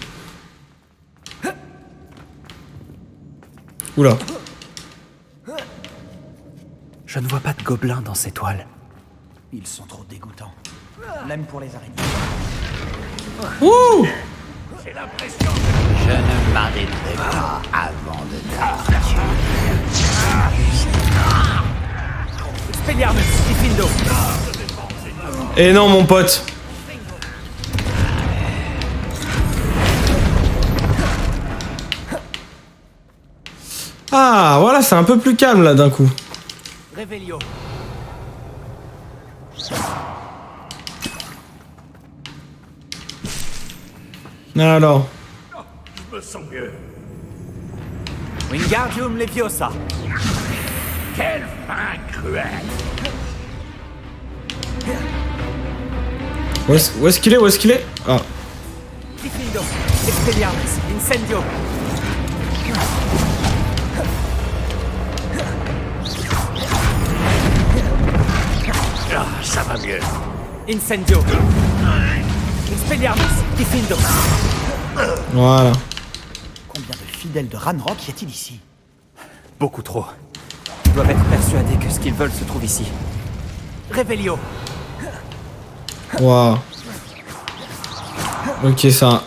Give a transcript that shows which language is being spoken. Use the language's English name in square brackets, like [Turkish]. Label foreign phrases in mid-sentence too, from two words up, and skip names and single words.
[French] Oula. Je ne vois pas de gobelins dans ces toiles. Ils sont trop dégoûtants. Même pour les araignées. Ouh! Je ne m'arrêterai pas avant de t'abattre. Expelliarmus. Diffindo. Et non, mon pote. Ah, voilà, c'est un peu plus calme là d'un coup. Revelio. Alors. Wingardium Leviosa. Quelle fin cruelle. Où est-ce qu'il est? Où est-ce qu'il est? Ah. Diffindo. Expelliarmus. Incendio. Ah, ça va mieux. Incendio. Expelliarmus. Diffindo. Voilà. Combien de fidèles de Ranrock y a-t-il ici? Beaucoup trop. Ils doivent être persuadés que ce qu'ils veulent se trouve ici. Revelio. Waouh. Ok, ça.